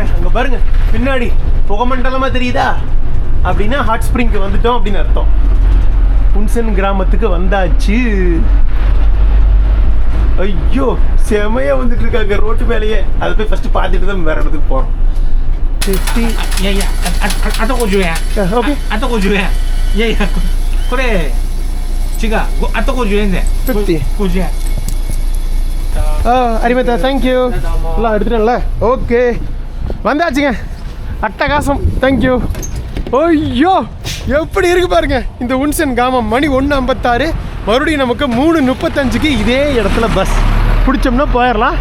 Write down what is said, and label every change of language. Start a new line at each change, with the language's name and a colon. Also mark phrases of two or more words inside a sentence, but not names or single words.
Tamil: அங்கே பாருங்க பின்னாடி புகமண்டலமாக தெரியுதா, அப்படின்னா
English: hot spring
Tamil: வந்துட்டோம் அப்படின்னு அர்த்தம். உன்சென் கிராமத்துக்கு வந்தாச்சு. ஐயோ, செமையா வந்துட்டு இருக்காங்க ரோட்டு மேலேயே. அதை போய் ஃபர்ஸ்ட் பார்த்துட்டு தான் வேற இடத்துக்கு போகிறோம்.
Japanese: 50. あと50円。
Tamil: ஓகே,
Japanese: あと50円。いやいや、これ違う。あと50円で。 50. 50円。
Tamil: அரிமதா, தேங்க்யூ. எல்லாம் எடுத்துட்டேன்ல. ஓகே, வந்தாச்சுங்க. அட்டகாசம், தேங்க்யூ. ஐயோ, எப்படி இருக்கு பாருங்க இந்த உன்சென் கிராமம். மணி 1:56. மறுபடியும் நமக்கு 3:35க்கு இதே இடத்துல பஸ் பிடிச்சோம்னா போயிடலாம்.